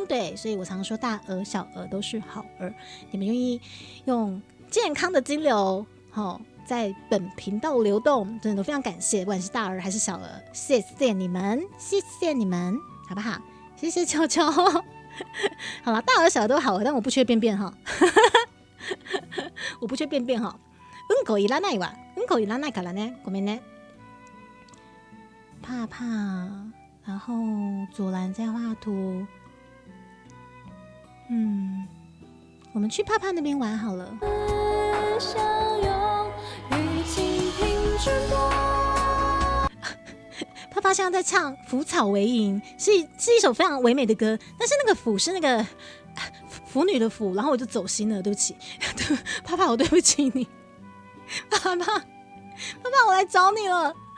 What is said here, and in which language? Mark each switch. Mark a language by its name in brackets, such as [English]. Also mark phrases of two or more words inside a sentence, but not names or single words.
[Chinese] 对，所以我常说大鹅、小鹅都是好鹅。你们愿意用健康的金流，在本频道流动，真的都非常感谢，不管是大鹅还是小鹅，谢谢你们，好不好？谢谢球球。好了，大鹅、小鹅都好鹅，但我不缺便便哈。我不缺便便哈。 [Japanese] うんこいらないわ。うんこいらないからね。ごめんね。 [Chinese] 帕帕，然后左蓝在画图。我们去帕帕那边玩好了。帕帕现在在唱《腐草为营》，是一首非常唯美的歌，但是那个腐是那个腐女的腐，然后我就走心了，对不起，帕帕，我对不起你，帕帕，我来找你了，